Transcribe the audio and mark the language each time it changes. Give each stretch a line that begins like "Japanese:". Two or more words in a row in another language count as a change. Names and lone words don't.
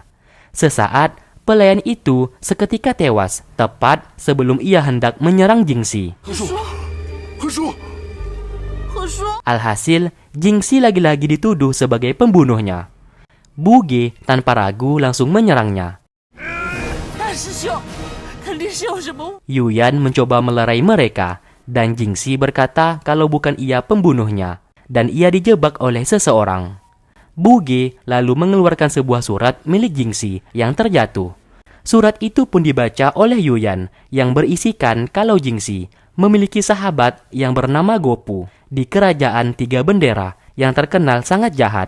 Indonesian: Sesaat, pelayan itu seketika tewas, tepat sebelum ia hendak menyerang Jingxi.
Chinese: 何叔，
Indonesian: Alhasil, Jingxi lagi-lagi dituduh sebagai pembunuhnya. Buge tanpa ragu langsung menyerangnya.
Chinese: 大师兄，肯定是有什么。
Indonesian: Yuyan mencoba melerai mereka, dan Jingxi berkata kalau bukan ia pembunuhnya, dan ia dijebak oleh seseorang. Buge lalu mengeluarkan sebuah surat milik Jingxi yang terjatuh. Surat itu pun dibaca oleh Yuyan yang berisikan kalau Jingxi memiliki sahabat yang bernama Gopu di kerajaan tiga bendera yang terkenal sangat jahat.